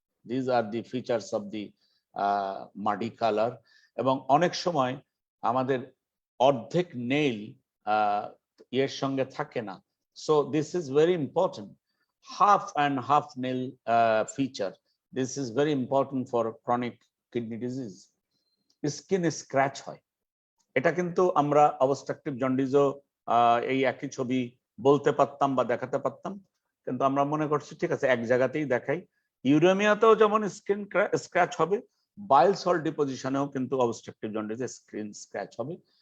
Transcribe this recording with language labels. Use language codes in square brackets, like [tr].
[en] This are the features of the muddy colour. [bn] এবং অনেক সময় আমাদের অর্ধেক নেইল এর সঙ্গে থাকে না, [en] So this is very important. half and half nail feature, this is very important for chronic kidney disease. [bn] Skin scratch হয়, এটা কিন্তু আমরা অবস্ট্রাকটিভ জন্ডিসও এই একই ছবি বলতে পারতাম বা দেখাতে পারতাম, কিন্তু আমরা মনে করছি ঠিক আছে এক জায়গাতেই দেখাই। ইউরেমিয়াতেও যেমন স্কিন স্ক্র্যাচ হবে, বাইল সল্ট ডিপোজিশনেও কিন্তু অবস্ট্রাকটিভ জন্ডিসে স্কিন স্ক্র্যাচ হবে।